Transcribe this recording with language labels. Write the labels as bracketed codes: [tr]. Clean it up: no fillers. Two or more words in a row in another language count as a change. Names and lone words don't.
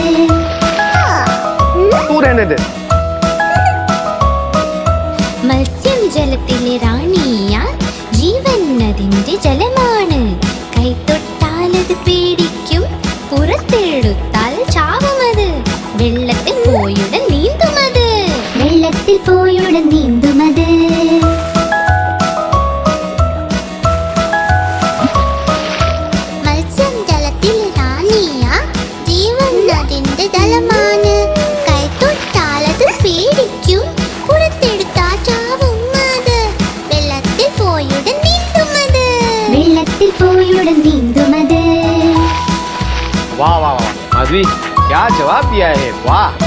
[hi] तू रहने दे [ml] മത്സ്യം ജലത്തിലെ റാണിയ ജീവൻ അതിന്റെ ജലമാണ് കൈതൊട്ടാലത് പേടിക്കും പുറത്തെടുത്താൽ ചാവുമത് വെള്ളത്തിൽ പോയുടൻ നീന്തുമത് വെള്ളത്തിൽ പോയുടൻ നീന്തുമത് മത്സ്യം ജലത്തിൽ റാണിയ ജീവൻ അതിന്റെ ജലമാണ് കൈതൊട്ടാലത് പേടിക്കും പുറത്തെടുത്താൽ ചാവുമത് വെള്ളത്തിൽ പോയുടൻ നീന്തുമത് വെള്ളത്തിൽ പോയുടൻ നീന്തുമത് [hi] वाह वाह वाह माधवी क्या जवाब दिया है वाह